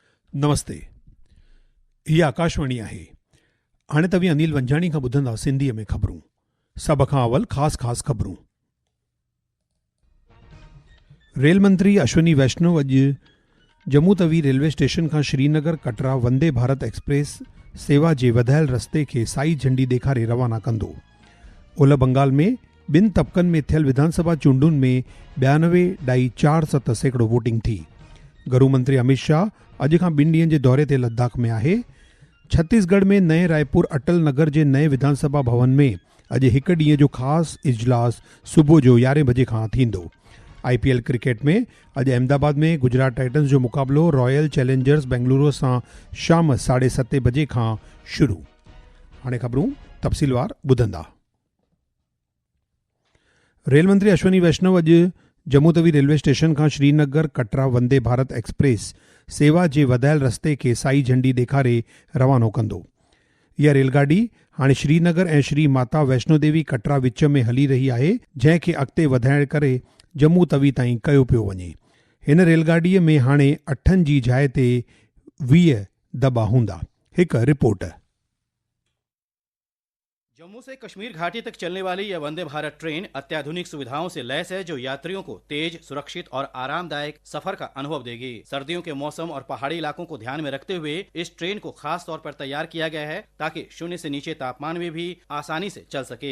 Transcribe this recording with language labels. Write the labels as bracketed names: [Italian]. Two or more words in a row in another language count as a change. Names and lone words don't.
[Sindhi] नमस्ते। ये आकाशवाणी आहे। हाणे तव्हीं अनिल वंजाणी खां ॿुधंदा सिंधीअ में ख़बरूं। सभ खां अवल ख़ास ख़बरूं। रेल मंत्री अश्विनी वैष्णव अॼु जम्मू तवी रेलवे स्टेशन खां श्रीनगर कटरा वंदे भारत एक्सप्रेस सेवा जे वधायल रस्ते खे साई झंडी ॾेखारे रवाना कंदो। ओलह बंगाल में ॿिनि तबक़नि में थियल विधानसभा चूंडुनि में 92.47% वोटिंग थी। गृह मंत्री अमित शाह अॼु खां 2 ॾींहनि जे दौरे ते लद्दाख में आहे। छत्तीसगढ़ में नए रायपुर अटल नगर जे नए विधानसभा भवन में अॼु हिकु ॾींहं जो ख़ासि इजलास सुबुह जो 11 बजे खां थींदो। IPL क्रिकेट में अॼु अहमदाबाद में गुजरात टाइटन्स जो मुक़ाबिलो रॉयल चैलेंजर्स बेंगलुरु सां शाम 7:30 बजे खां शुरू। हाणे ख़बरूं तफ़सीलवार ॿुधंदा। रेल मंत्री अश्विनी वैष्णव अॼु जम्मू तवी रेलवे स्टेशन खां श्रीनगर कटरा वंदे भारत एक्सप्रेस सेवा जे वधायल रस्ते खे साई झंडी ॾेखारे रवानो कंदो। इहा रेलगाॾी हाणे श्रीनगर ऐं श्री माता वैष्णो देवी कटरा विच में हली रही आहे, जंहिंखे अॻिते वधाइण करे जम्मू तवी ताईं कयो पियो वञे। हिन रेलगाॾीअ में हाणे 8 जी जाइ ते 20 दॿा हूंदा। हिकु रिपोर्ट। [Hindi] जम्मू से कश्मीर घाटी तक चलने वाली यह वंदे भारत ट्रेन अत्याधुनिक सुविधाओं से लैस है, जो यात्रियों को तेज, सुरक्षित और आरामदायक सफर का अनुभव देगी। सर्दियों के मौसम और पहाड़ी इलाकों को ध्यान में रखते हुए इस ट्रेन को खास तौर पर तैयार किया गया है, ताकि 0 से नीचे तापमान में भी आसानी से चल सके।